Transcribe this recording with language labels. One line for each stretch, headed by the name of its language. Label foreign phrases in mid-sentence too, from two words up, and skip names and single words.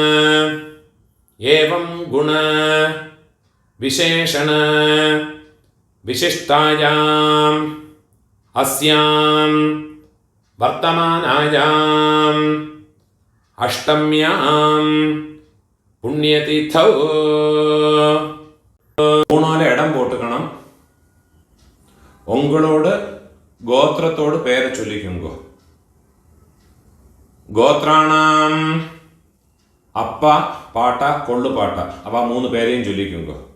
Sanskrit: एवं गुण विशेषण विशिष्टायाम् अस्यां वर्तमानायाम् अष्टम्यां पुण्यतिथौ
Tamil: மூணால இடம் போட்டுக்கணும். உங்களோட கோத்திரத்தோடு பேரை சொல்லிக்குங்க. கோத்ராணாம் அப்பா பாட்டா கொள்ளு பாட்டா அவ மூணு பேரையும் சொல்லிக்குங்க.